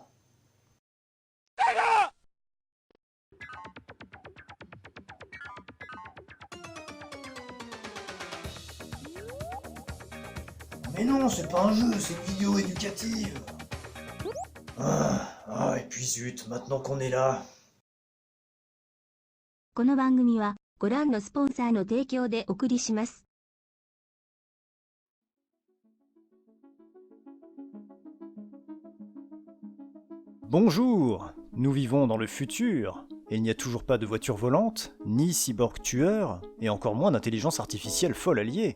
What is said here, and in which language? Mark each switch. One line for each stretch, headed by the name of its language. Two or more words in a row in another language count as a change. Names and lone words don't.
French: Mais non, c'est pas un jeu, c'est une vidéo éducative. Et puis zut, maintenant qu'on est là.
Japanese: この番組はご覧のスポンサーの提供でお送りします。
French: Bonjour, nous vivons dans le futur, et il n'y a toujours pas de voiture volante, ni cyborg tueur, et encore moins d'intelligence artificielle folle alliée.